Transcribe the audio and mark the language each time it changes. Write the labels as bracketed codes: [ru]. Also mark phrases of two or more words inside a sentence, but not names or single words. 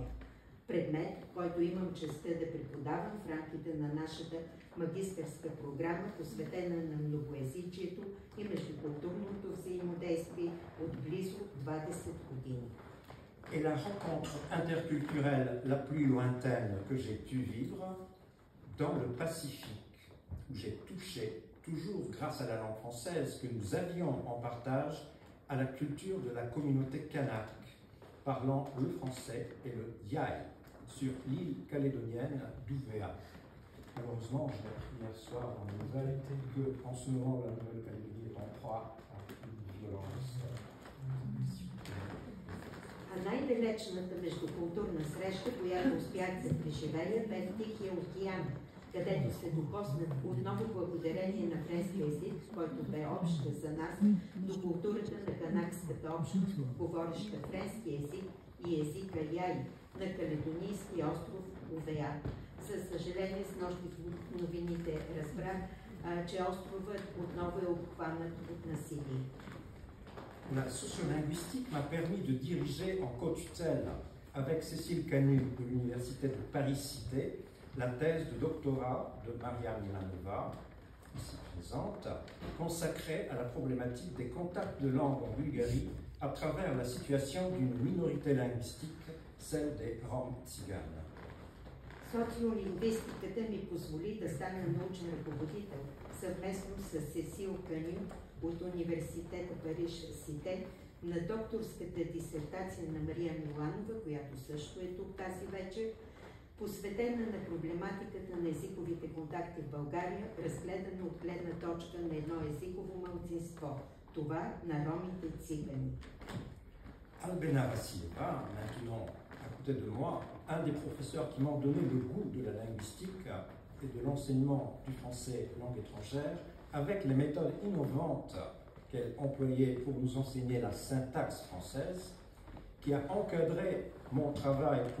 [bg] Предмет, който имам честта да преподавам в рамките на нашата магистърска програма, посветена на многоезичието и междукултурното взаимодействие от близо 20 години. [fr] Et la rencontre interculturelle la plus lointaine que j'ai pu vivre dans le Pacifique, où j'ai touché, toujours grâce à la langue française que nous avions en partage, à la culture de la communauté kanak, parlant le français et le yai, sur l'île calédonienne d'Ouvéa. Malheureusement, j'ai appris hier soir dans les nouvelles qu'en ce moment, la Nouvelle-Calédonie est en proie à une violence. [bg] А най-далечната междукултурна среща, която успях да преживея, бе в Тихия океан, където се докоснах отново благодарение на френски език, който бе общ за нас, до културата на канакската общност, говореща френски език и езика яй на каледонийски остров Увеа. За съжаление, с нощи в новините разбрах, че островът отново е обхванат от насилие. [fr] La sociolinguistique m'a permis de diriger en co-tutelle avec Cécile Canu de l'Université de Paris-Cité la thèse de doctorat de Maria Milanova, ici présente, consacrée à la problématique des contacts de langue en Bulgarie à travers la situation d'une minorité linguistique, celle des Roms tziganes. [bg] Социолингвистиката ми позволи да стана научен ръководител съвместно с Сесил Каню от Университета Париж-Сите на докторската дисертация на Мария Миланова, която също е тук тази вечер, посветена на проблематиката на езиковите контакти в България, разгледана от гледна точка на едно езиково малцинство, това на ромите цигани. [fr] Albena Vassilieva, maintenant à côté de moi, un des professeurs qui m'ont donné le goût de la linguistique et de l'enseignement du français langue étrangère, avec les méthodes innovantes qu'elle employait pour nous enseigner la syntaxe française, qui a encadré mon travail pour